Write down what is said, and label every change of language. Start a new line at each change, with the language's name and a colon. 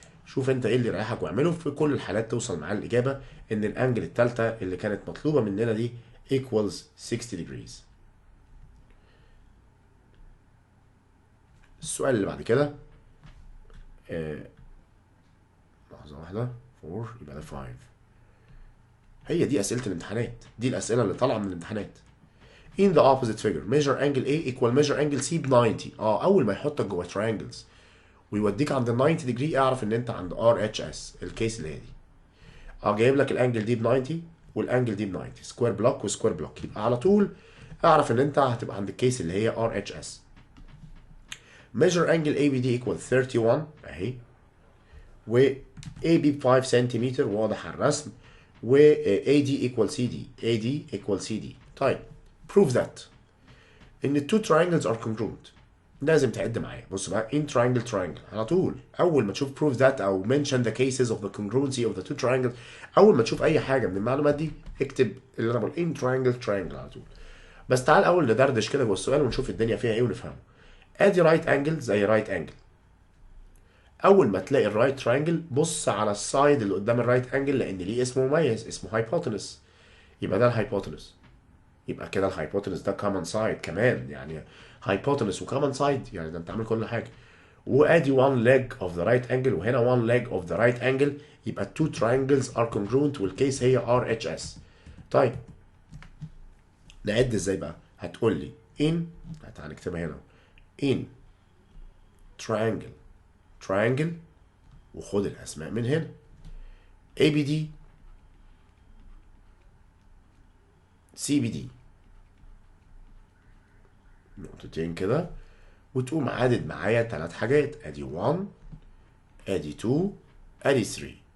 Arabic: شوف انت ايه اللي يريحك واعمله، في كل الحالات توصل معاه الاجابه ان الانجل الثالثه اللي كانت مطلوبه مننا دي
English: equals 60 degrees.
Arabic: السؤال اللي بعد كده لحظه واحده 4 يبقى ده 5. هي دي اسئله الامتحانات، دي الاسئله اللي طالعه من الامتحانات.
English: In the opposite figure measure angle A equal measure angle C ب 90.
Arabic: اول ما يحطك جوه triangles ويوديك عند ال 90 degree اعرف ان انت عند RHS الكيس اللي هي دي. جايب لك الانجل دي ب 90 والانجل دي ب 90، سكوير بلوك وسكوير بلوك، يبقى على طول اعرف ان انت هتبقى عند الكيس اللي هي RHS.
English: measure angle ABD equal 31 اهي، و AB ب 5 سنتيمتر واضح على الرسم، و AD equal CD، AD equal CD. طيب prove that ان ال two triangles are congruent.
Arabic: لازم تعد معايا. بص بقى in triangle على طول اول ما تشوف prove that او
English: mention the cases of the congruency of the two triangles،
Arabic: اول ما تشوف اي حاجه من المعلومات دي اكتب اللي انا بقول in triangle على طول. بس تعال اول ندردش كده جوه السؤال ونشوف الدنيا فيها ايه ونفهمه. ادي رايت انجل زي رايت انجل، اول ما تلاقي الرايت تراينجل بص على السايد اللي قدام الرايت انجل لان ليه اسم مميز اسمه هايبوتنس، يبقى ده الهايبوتنس. يبقى كده الهايبوتنس ده كومن سايد كمان، يعني هايبوتنس وكومن سايد يعني ده انت عامل كل حاجه.
English: وادي one leg of the right angle وهنا one leg of the right angle، يبقى two triangles are congruent
Arabic: والكيس هي
English: RHS.
Arabic: طيب نعد ازاي بقى؟ هتقول لي in، تعالى نكتبها هنا in triangle وخد الاسماء من هنا ABD CBD نقطتين كده، وتقوم عادد معايا 3 حاجات، ادي 1 ادي 2 ادي 3.